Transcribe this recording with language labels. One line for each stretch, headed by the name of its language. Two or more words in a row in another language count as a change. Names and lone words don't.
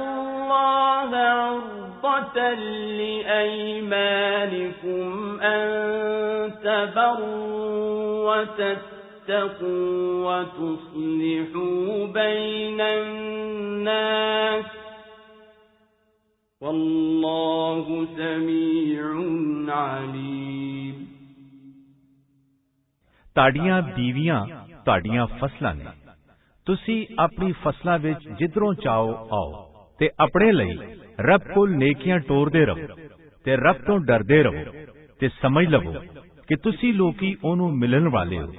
Arabic: اللَّهَ عُرْضَةً لِأَيْمَانِكُمْ أَن تَبَرُّوا وَتَتَّقُوا وَتُصْلِحُوا بَيْنَ النَّاسِ وَاللَّهُ سَمِيعٌ عَلِيمٌ۔
Punjabi: ਤੁਹਾਡੀਆਂ ਬੀਵੀਆਂ ਤੁਹਾਡੀਆਂ ਫਸਲਾਂ ਨੇ, ਤੁਸੀਂ ਆਪਣੀ ਫਸਲਾਂ ਵਿੱਚ ਜਿੱਧਰੋਂ ਚਾਹੋ ਆਓ, ਤੇ ਆਪਣੇ ਲਈ ਰੱਬ ਕੋਲ ਨੇਕੀਆਂ ਟੋਰਦੇ ਰਹੋ ਤੇ ਰੱਬ ਤੋਂ ਡਰਦੇ ਰਹੋ, ਤੇ ਸਮਝ ਲਵੋ ਕਿ ਤੁਸੀਂ ਲੋਕੀ ਉਹਨੂੰ ਮਿਲਣ ਵਾਲੇ ਹੋ।